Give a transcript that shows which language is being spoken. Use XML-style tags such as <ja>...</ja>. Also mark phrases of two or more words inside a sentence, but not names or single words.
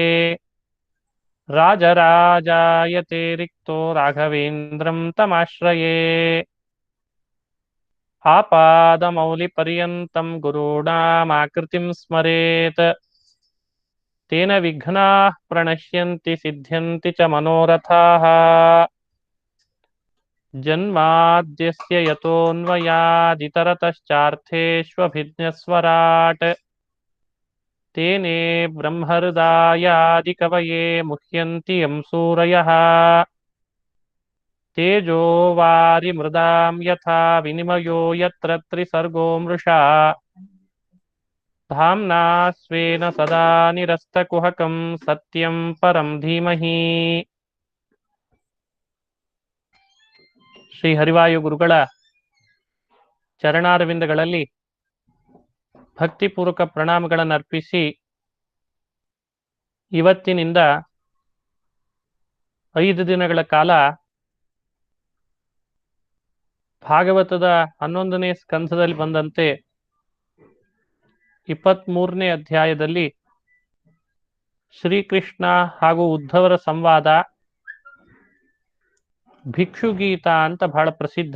<sa>राजराजायते रिक्तो राघवेन्द्रं तमाश्रये आपादमौलिपर्यन्तं गुरुणामाकृतिं स्मरेत् तेन विघ्नाः प्रणश्यन्ति सिद्ध्यन्ति च मनोरथाः जन्माद्यस्य यतोऽन्वयादितरतश्चार्थेष्वभिज्ञस्वराट् तेने ब्रह्महृदायादिकवये मुह्यन्ति यं सूरयः तेजो वारिमृदां यथा विनिमयो यत्र त्रिसर्गो मृषा धाम्ना स्वेन सदा निरस्तकुहकं सत्यं परं धीमहि.</sa> <kn>ಶ್ರೀ ಹರಿವಾಯು ಗುರುಗಳ ಚರಣಾರವಿಂದಗಳಲ್ಲಿ ಭಕ್ತಿಪೂರ್ವಕ ಪ್ರಣಾಮಗಳನ್ನು ಅರ್ಪಿಸಿ ಇವತ್ತಿನಿಂದ 5 ದಿನಗಳ ಕಾಲ ಭಾಗವತದ 11ನೇ ಸ್ಕಂಧದಲ್ಲಿ ಬಂದಂತೆ 23ನೇ ಅಧ್ಯಾಯದಲ್ಲಿ ಶ್ರೀಕೃಷ್ಣ ಹಾಗೂ ಉದ್ಧವರ ಸಂವಾದ ಭಿಕ್ಷುಗೀತ ಅಂತ ಬಹಳ ಪ್ರಸಿದ್ಧ.</kn>